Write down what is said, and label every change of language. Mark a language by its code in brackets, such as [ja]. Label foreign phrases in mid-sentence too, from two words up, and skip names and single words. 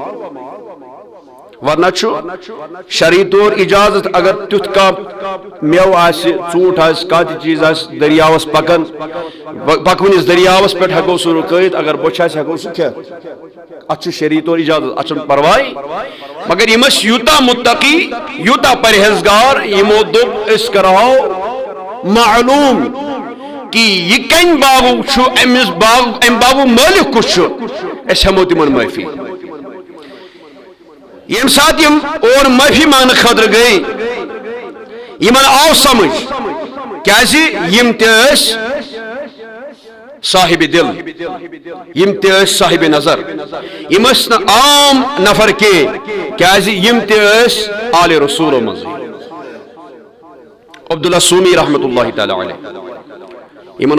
[ks] ورنہ شرعی طور اجازت اگر تیُتھ کانٛہہ میوٕ آسہِ ژوٗنٛٹھ آسہِ کانٛہہ تہِ چیٖز آسہِ دریاوس پکان پکوٕنِس دریاوس پٮ۪ٹھ ہٮ۪کو سُہ رُکٲیِتھ اگر بۄچھِ آسہِ ہٮ۪کو سُہ کھٮ۪تھ اتھ چھُ شرعی طور اجازت اتھ چھُنہٕ پرواے مگر یِم ٲسۍ یوٗتاہ متقی یوٗتاہ پرہیزگار یِمو دوٚپ أسۍ کرہو معلوم کہ یہ کمہِ باغُک چھُ امہِ باغُک مٲلِک کُس چھُ أسۍ ہٮ۪مو تِمن معٲفی یم سات یم [ur] اور معافی مانگنے [ks] خاطر گئی یمن آو سمجھ کیازِ یم تہِ ٲسۍ صاحب دل یم تہِ ٲسۍ صاحب نظر یم ٲسۍ نہٕ عام نفر کینٛہہ کیازِ یم تہِ ٲسۍ آلِ رسوٗلو منٛز عبداللہ سومی [ar] رحمت اللہ تعالی علیہ [ks] یمن